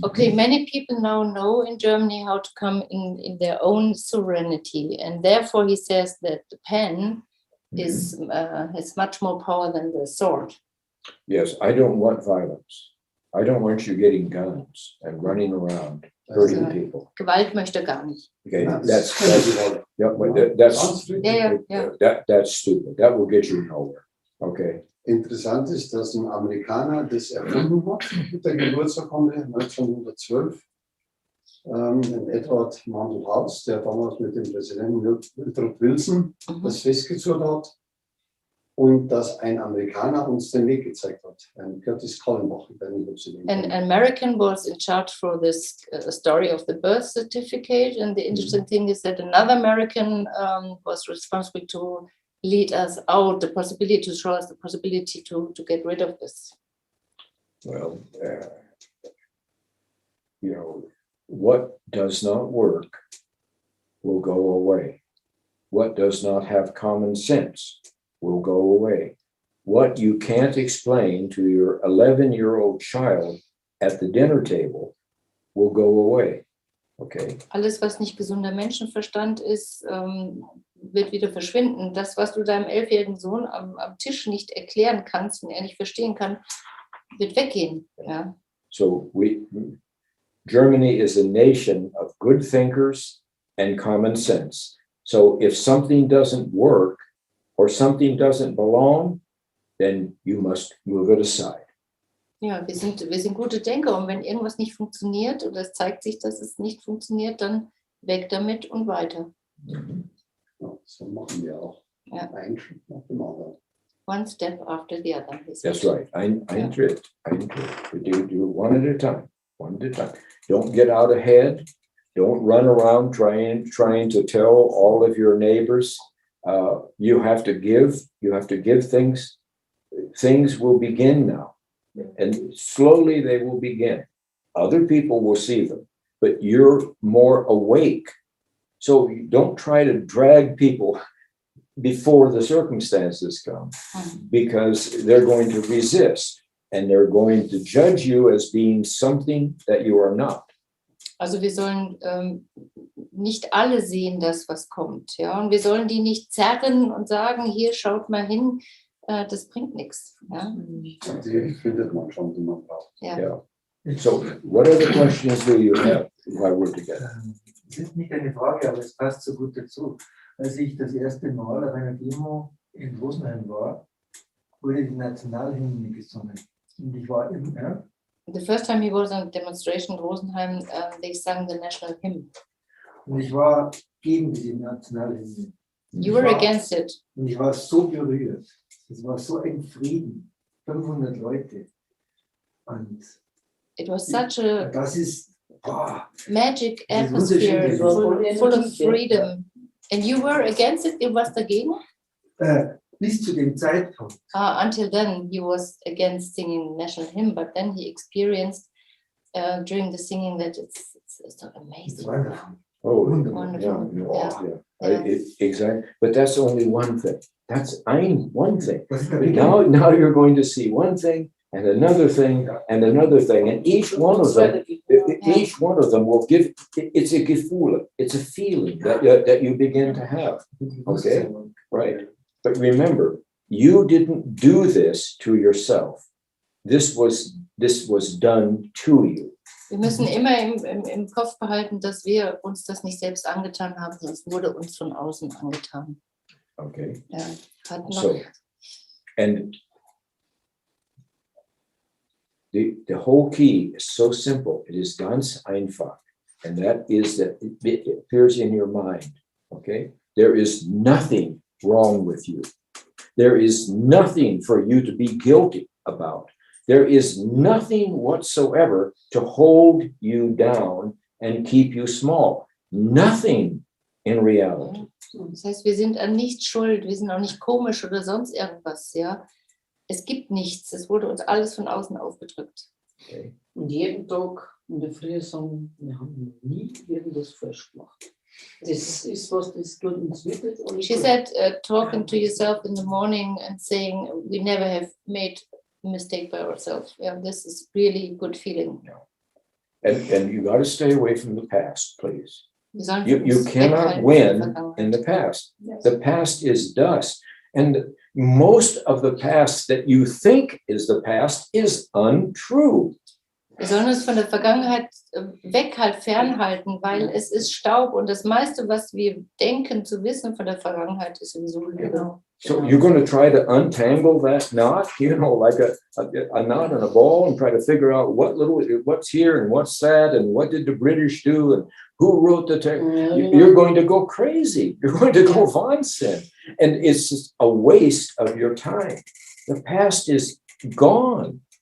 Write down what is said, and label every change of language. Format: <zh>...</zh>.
<en>Okay, many people now know in Germany how to come in their own sovereignty, and therefore he says that the pen is has much more power than the sword. Yes, I don't want violence. I don't want you getting guns and running around hurting people.</en> <de>Gewalt möchte gar nicht.</de> <en>Okay,</en> <de>Ja,</de> <en>that's yeah, but</en> <de>Ganz friedlich.</de> <en>that's stupid. That will get you nowhere. Okay.</en> <de>Interessant ist, dass ein Amerikaner das erfunden hat mit der Geburtsurkunde 1912. Ein Edward Mandel House, der damals mit dem Präsidenten Woodrow Wilson das festgezogen hat. Und dass ein Amerikaner uns den Weg gezeigt hat. Ein Curtis Kallenbach.</de> <en>An American was in charge for this story of the birth certificate, and the interesting thing is that another American was responsible to lead us out, the possibility to show us the possibility to get rid of this. Well, what does not work will go away. What does not have common sense will go away. What you can't explain to your 11-year-old child at the dinner table will go away. Okay.</en> <de>Alles, was nicht gesunder Menschenverstand ist, wird wieder verschwinden. Das, was du deinem 11-jährigen Sohn am Tisch nicht erklären kannst und er nicht verstehen kann, wird weggehen. Ja.</de> <en>So Germany is a nation of good thinkers and common sense. So if something doesn't work or something doesn't belong, then you must move it aside.</en> <de>Ja, wir sind gute Denker und wenn irgendwas nicht funktioniert oder es zeigt sich, dass es nicht funktioniert, dann weg damit und weiter. Ja, so machen wir auch. Ja. Ein Schritt nach dem anderen.</de> <en>One step after the other. That's right.</en> <de>Ein Schritt.</de> <en>Do one at a time. One at a time. Don't get out ahead. Don't run around trying to tell all of your neighbors. You have to give things. Things will begin now. And slowly they will begin. Other people will see them, but you're more awake. So don't try to drag people before the circumstances come, because they're going to resist and they're going to judge you as being something that you are not.</en> <de>Also wir sollen nicht alle sehen das, was kommt. Ja? Und wir sollen die nicht zerren und sagen, hier schaut mal hin, das bringt nichts. Ja? Die findet man schon, die man braucht. Ja.</de> <en>Yeah. So what other questions do you have while we're together?</en> <de>Es ist nicht eine Frage, aber es passt so gut dazu. Als ich das erste Mal auf einer Demo in Rosenheim war, wurde die Nationalhymne gesungen. Und ich war immer.</de> <en>The first time he was on a demonstration in Rosenheim, they sang the national hymn.</en> <de>Und ich war gegen diese Nationalhymne.</de> <en>You were against it.</en> <de>Und ich war so berührt. Es war so ein Frieden. 500 Leute. Und</de> <en>it was such a</en> <de>das ist</de> <en>magic atmosphere, full of freedom. And you were against it?</en> <de>Du warst dagegen? Bis zu dem Zeitpunkt.</de> <en>Until then, he was against singing national hymn, but then he experienced during the singing that it's so amazing. It's wonderful. Oh, Wonderful. Yeah. Exactly. But that's only one thing. That's one thing. Now you're going to see one thing and another thing and another thing, and each one of them will give. It's a Gefühl. It's a feeling that you begin to have. Okay, right. But remember, you didn't do this to yourself. This was done to you.</en> <de>Wir müssen immer im Kopf behalten, dass wir uns das nicht selbst angetan haben, sondern es wurde uns von außen angetan.</de> <en>Okay.</en> <de>Ja,</de> <en>so, and the whole key is so simple. It is</en> <de>ganz einfach.</de> <en>And that is that it appears in your mind. Okay? There is nothing wrong with you. There is nothing for you to be guilty about. There is nothing whatsoever to hold you down and keep you small. Nothing in reality.</en> <de>Das heißt, wir sind an nichts schuld, wir sind auch nicht komisch oder sonst irgendwas, ja. Es gibt nichts, es wurde uns alles von außen aufgedrückt.</de> <en>Okay.</en> <de>Und jeden Tag in der Früh sagen, wir haben nie irgendwas falsch gemacht. Das ist was, das tut uns wirklich.</de> <en>She said, talking to yourself in the morning and saying, we never have made a mistake by ourselves. Yeah, this is really a good feeling. And you got to stay away from the past, please. You cannot win in the past. Yes. The past is dust. And most of the past that you think is the past is untrue.</en> <de>Wir sollen uns von der Vergangenheit fernhalten, weil es ist Staub und das meiste, was wir denken zu wissen von der Vergangenheit, ist sowieso Lüge.</de> <en>So you're going to try to untangle that knot, like a knot in a ball, and try to figure out what's here and what's that, and what did the British do, and who wrote the text. You're going to go crazy. You're going to go Wahnsinn. And it's just a waste of your time. The past is gone.</en>